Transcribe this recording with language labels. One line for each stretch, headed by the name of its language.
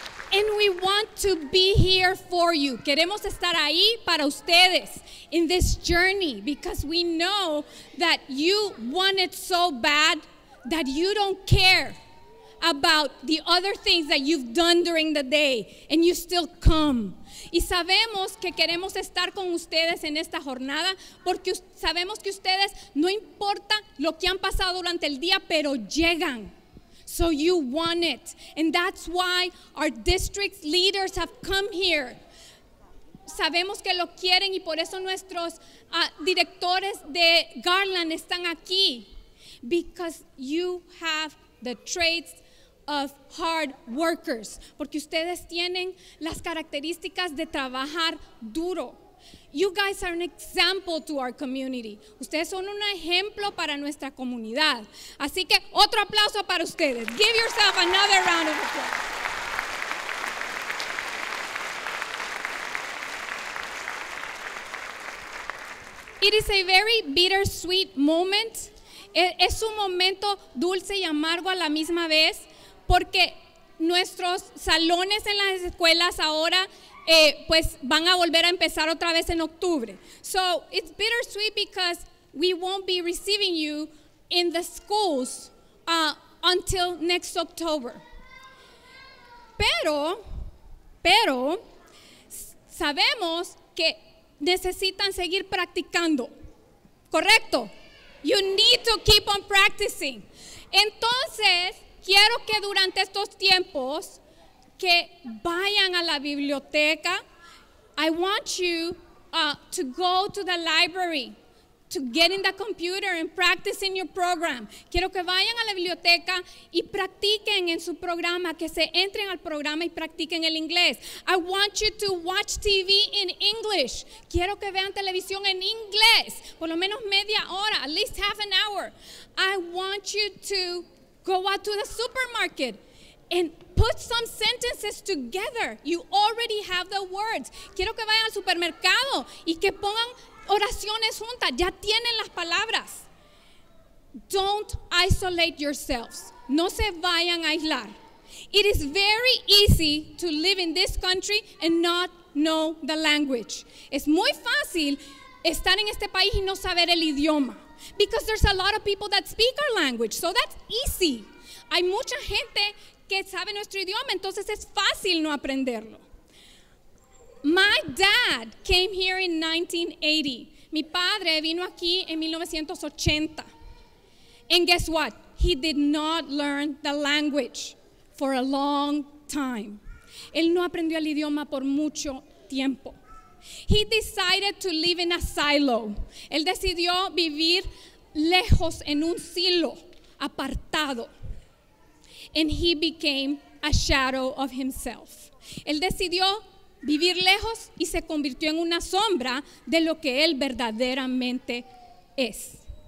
English: And we want to be here for you.
Spanish: Queremos estar ahí para ustedes
English: in this journey because we know that you want it so bad that you don't care about the other things that you've done during the day and you still come.
Spanish: Y sabemos que queremos estar con ustedes en esta jornada porque sabemos que ustedes no importa lo que han pasado durante el día, pero llegan.
English: So you want it. And that's why our district leaders have come here.
Spanish: Sabemos que lo quieren y por eso nuestros directores de Garland están aquí.
English: Because you have the traits of hard workers.
Spanish: Porque ustedes tienen las características de trabajar duro.
English: You guys are an example to our community.
Spanish: Ustedes son un ejemplo para nuestra comunidad. Así que otro aplauso para ustedes.
English: Give yourself another round of applause. It is a very bittersweet moment.
Spanish: Es un momento dulce y amargo a la misma vez porque nuestros salones en las escuelas ahora pues van a volver a empezar otra vez en octubre.
English: So it's bittersweet because we won't be receiving you in the schools until next October.
Spanish: Pero sabemos que necesitan seguir practicando. ¿Correcto?
English: You need to keep on practicing.
Spanish: Entonces, quiero que durante estos tiempos que vayan a la biblioteca.
English: I want you to go to the library, to get in the computer and practice in your program.
Spanish: Quiero que vayan a la biblioteca y practiquen en su programa, que se entren al programa y practiquen el inglés.
English: I want you to watch TV in English.
Spanish: Quiero que vean televisión en inglés, por lo menos media hora,
English: at least half an hour. I want you to go out to the supermarket and put some sentences together. You already have the words.
Spanish: Quiero que vayan al supermercado y que pongan oraciones juntas. Ya tienen las palabras.
English: Don't isolate yourselves.
Spanish: No se vayan a aislar.
English: It is very easy to live in this country and not know the language.
Spanish: Es muy fácil estar en este país y no saber el idioma.
English: Because there's a lot of people that speak our language. So that's easy.
Spanish: Hay mucha gente que sabe nuestro idioma, entonces es fácil no aprenderlo.
English: My dad came here in 1980.
Spanish: Mi padre vino aquí en 1980.
English: And guess what? He did not learn the language for a long time.
Spanish: Él no aprendió el idioma por mucho tiempo.
English: He decided to live in a silo.
Spanish: Él decidió vivir lejos en un silo, apartado.
English: And he became a shadow of himself.
Spanish: Él decidió vivir lejos y se convirtió en una sombra de lo que él verdaderamente es.